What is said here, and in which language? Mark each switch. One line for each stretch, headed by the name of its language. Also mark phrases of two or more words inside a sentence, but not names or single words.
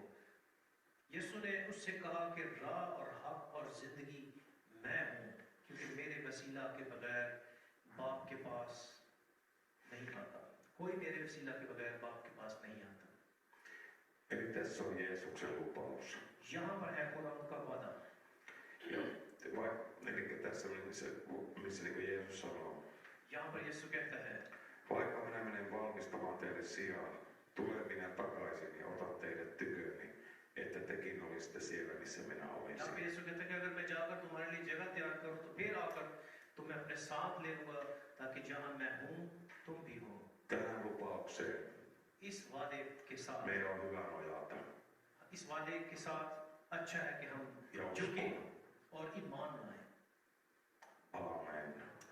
Hindi: यीशु ने उससे कहा कि राह और हक और जिंदगी मैं हूँ, क्योंकि मेरे वसीला के बगैर बाप के पास नहीं आता, कोई मेरे वसीला के बगैर बाप के पास नहीं आता।
Finnish: Eli tässä on Jeesuksen lupaus.
Hindi: यहाँ पर है खुदावंद का वादा।
Finnish: Ja eli tässä missä niin kuin Jeesus sanoo,
Hindi: यहाँ पर यीशु कहता है,
Finnish: vaikka minä menen valmistamaan teille sijaa, tulen minä takaisin ja otan teidät tyköni, että tekin olisitte siellä, missä minä
Hindi: यहाँ पे
Finnish: olisin.
Hindi: यीशु कहता है कि अगर मैं जाकर तुम्हारे लिए जगह तैयार करूँ तो फिर आकर तुम्हें अपने साथ ले लूंगा, ताकि जहाँ मैं हूँ तुम भी हो।
Finnish: Tähän lupaukseen
Hindi: इस वादे के साथ,
Finnish: meidän on hyvä nojata.
Hindi: इस वादे के साथ अच्छा है कि हम
Finnish: Ja
Hindi: झुके
Finnish: uskoa.
Hindi: और ईमान लाएं।
Finnish: Aamen.